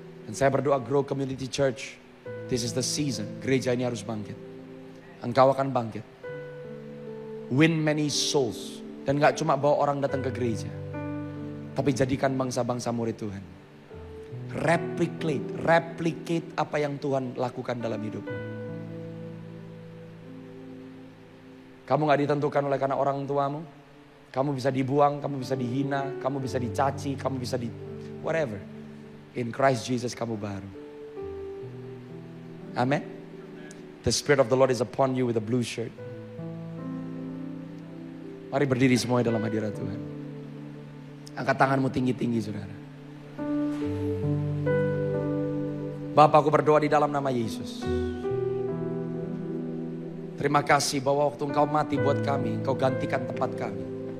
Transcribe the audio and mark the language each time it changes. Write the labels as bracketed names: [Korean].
[Indonesian] Dan saya berdoa [English] Grow Community Church, this is the season. [Indonesian] Gereja ini harus bangkit. Engkau akan bangkit. [English] Win many souls. [Indonesian] Dan gak cuma bawa orang datang ke gereja. Tapi jadikan bangsa-bangsa murid Tuhan. Replicate apa yang Tuhan lakukan dalam hidupmu. Kamu gak ditentukan oleh karena orang tuamu. Kamu bisa dibuang, kamu bisa dihina, kamu bisa dicaci, kamu bisa whatever. [English] In Christ Jesus [Indonesian] kamu baru. Amen. [English] The Spirit of the Lord is upon you with a blue shirt. [Indonesian] Mari berdiri semuanya dalam hadirat Tuhan. Angkat tanganmu tinggi-tinggi, saudara. Bapa, aku berdoa di dalam nama Yesus. Terima kasih bahwa waktu Engkau mati buat kami, Engkau gantikan tempat kami.